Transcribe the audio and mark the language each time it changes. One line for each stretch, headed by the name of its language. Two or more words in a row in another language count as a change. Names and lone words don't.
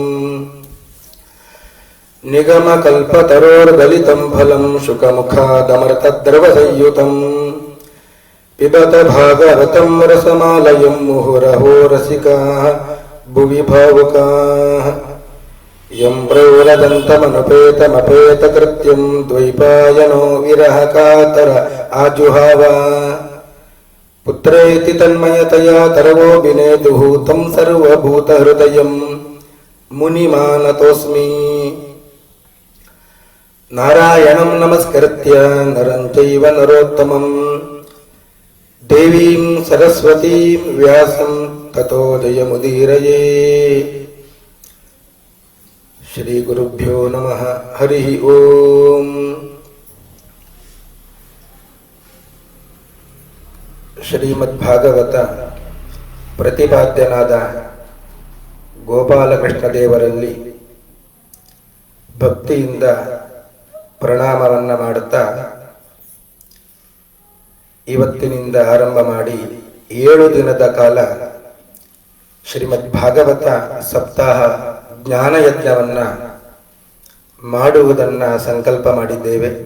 Sanskrit: निगमकल्पतरोर्गलितं फलं शुकमुखादमृतद्रवसंयुतं पिबत भागवतं रसमालयं मुहुरहो रसिकाः भुवि भावुकाः. यं प्रौरदन्तमनुपेतमपेतकृत्यं द्वैपायनो विरह कातर आजुहाव पुत्रेति तन्मयतया तरवोभिनेदुः तं सर्वभूतहृदयं मुनिमानतोस्मि. नारायणं नमस्कृत्य नरं चैव नरोत्तमं देवीं सरस्वतीं व्यासं ततो जयमुदीरये. श्री गुरुभ्यो नमः. हरि ओं.
Kannada: ಶ್ರೀಮದ್ಭಾಗವತ ಪ್ರತಿಪಾದ್ಯನಾದ ಗೋಪಾಲಕೃಷ್ಣ ದೇವರಲ್ಲಿ ಭಕ್ತಿಯಿಂದ ಪ್ರಣಾಮವನ್ನು ಮಾಡುತ್ತಾ ಇವತ್ತಿನಿಂದ ಆರಂಭ ಮಾಡಿ 7 ದಿನದ ಕಾಲ ಶ್ರೀಮದ್ಭಾಗವತ ಸಪ್ತಾಹ ಜ್ಞಾನಯಜ್ಞವನ್ನು ಮಾಡುವುದನ್ನು ಸಂಕಲ್ಪ ಮಾಡಿದ್ದೇವೆ.